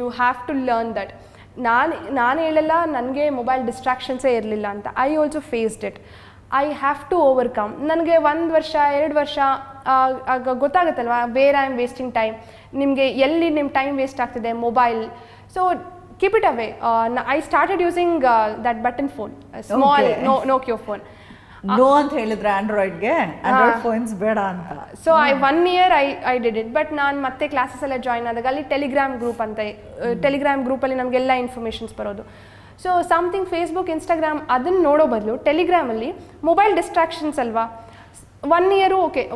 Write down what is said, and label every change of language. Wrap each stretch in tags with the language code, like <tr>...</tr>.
<en>You have to learn that.</en> <kn>ನಾನು ಹೇಳಲ್ಲ ನನಗೆ ಮೊಬೈಲ್ ಡಿಸ್ಟ್ರಾಕ್ಷನ್ಸೇ ಇರಲಿಲ್ಲ ಅಂತ.</kn> <en>I also faced it. I have to overcome.</en> <kn>ನನಗೆ 1 ವರ್ಷ 2 ವರ್ಷ ಆಗ ಗೊತ್ತಾಗುತ್ತಲ್ವ,</kn> <en>Where I am wasting time.</en> <kn>ನಿಮಗೆ ಎಲ್ಲಿ ನಿಮ್ಮ ಟೈಮ್ ವೇಸ್ಟ್ ಆಗ್ತಿದೆ, mobile.</kn> <en>So keep it away. I started using that button phone, a small Nokia phone.</en> <kn>No ಅಂತ ಹೇಳಿದ್ರೆ ಆಂಡ್ರಾಯ್ಡ್ಗೆ, ಆಂಡ್ರಾಯ್ಡ್ ಫೋನ್ಸ್ ಬೇಡ ಅಂತ.</kn> <en>So 1 year I did it.</en> <kn>But ನಾನು ಮತ್ತೆ ಕ್ಲಾಸಸ್ ಎಲ್ಲ ಜಾಯ್ನ್ ಆದಾಗ ಅಲ್ಲಿ ಟೆಲಿಗ್ರಾಮ್ ಗ್ರೂಪ್ ಅಂತ, ಟೆಲಿಗ್ರಾಮ್ ಗ್ರೂಪಲ್ಲಿ ನಮಗೆಲ್ಲ ಇನ್ಫಾರ್ಮೇಷನ್ಸ್ ಬರೋದು. ಸೊ ಸಮಥಿಂಗ್ ಫೇಸ್ಬುಕ್, ಇನ್ಸ್ಟಾಗ್ರಾಮ್ ಅದನ್ನು ನೋಡೋ ಬದಲು ಟೆಲಿಗ್ರಾಮಲ್ಲಿ ಮೊಬೈಲ್ ಡಿಸ್ಟ್ರಾಕ್ಷನ್ಸ್ ಅಲ್ವಾ, 1 year ಓಕೆ.</kn>